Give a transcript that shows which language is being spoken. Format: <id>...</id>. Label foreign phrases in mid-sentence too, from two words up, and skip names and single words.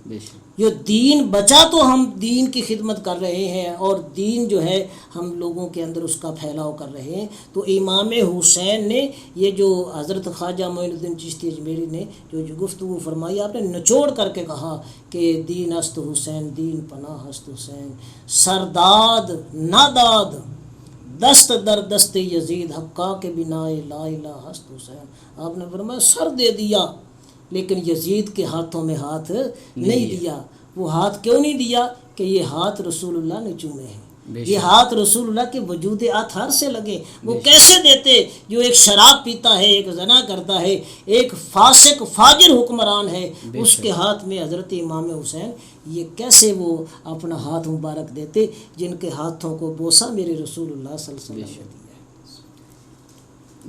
<ur>یہ دین بچا تو ہم دین کی خدمت کر رہے ہیں اور دین جو ہے ہم لوگوں کے اندر اس کا پھیلاؤ کر رہے ہیں. تو امام حسین نے یہ جو حضرت خواجہ معین الدین چشتی اجمیری نے جو گفتگو فرمائی، آپ نے نچوڑ کر کے کہا کہ</ur> <fa>دین است حسین، دین پناہ است حسین، سرداد ناداد دست در دست یزید، حقا کے بنا لا الہ است حسین.</fa> <ur>آپ نے فرمایا سر دے دیا لیکن یزید کے ہاتھوں میں ہاتھ نہیں دیا. وہ ہاتھ کیوں نہیں دیا؟ کہ یہ ہاتھ رسول اللہ نے چومے ہیں، یہ ہاتھ رسول اللہ کے وجود اطہر سے لگے. وہ کیسے دیتے جو ایک شراب پیتا ہے، ایک زنا کرتا ہے، ایک فاسق فاجر حکمران ہے، اس کے ہاتھ میں حضرت امام حسین، یہ کیسے وہ اپنا ہاتھ مبارک دیتے جن کے ہاتھوں کو بوسہ میرے رسول اللہ صلی اللہ علیہ وسلم نے دیا.</ur>